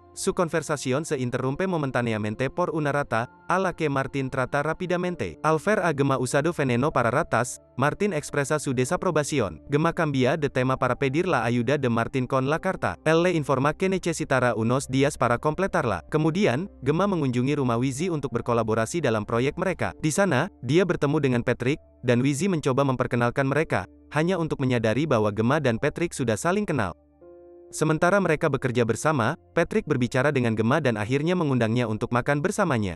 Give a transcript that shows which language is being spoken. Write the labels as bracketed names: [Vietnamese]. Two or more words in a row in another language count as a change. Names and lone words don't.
[Spanish] Su conversación se interrumpe momentáneamente por una rata, a la que Martin trata rápidamente. Al ver a Gemma usando veneno para ratas, Martin expresa su desaprobación. Gemma cambia de tema para pedir la ayuda de Martin con la carta. Él le informa que necesitará unos días para completarla. [Indonesian] Kemudian, Gemma mengunjungi rumah Wizzy untuk berkolaborasi dalam proyek mereka. Di sana, dia bertemu dengan Patrick, dan Wizzy mencoba memperkenalkan mereka, hanya untuk menyadari bahwa Gemma dan Patrick sudah saling kenal. Sementara mereka bekerja bersama, Patrick berbicara dengan Gemma dan akhirnya mengundangnya untuk makan bersamanya.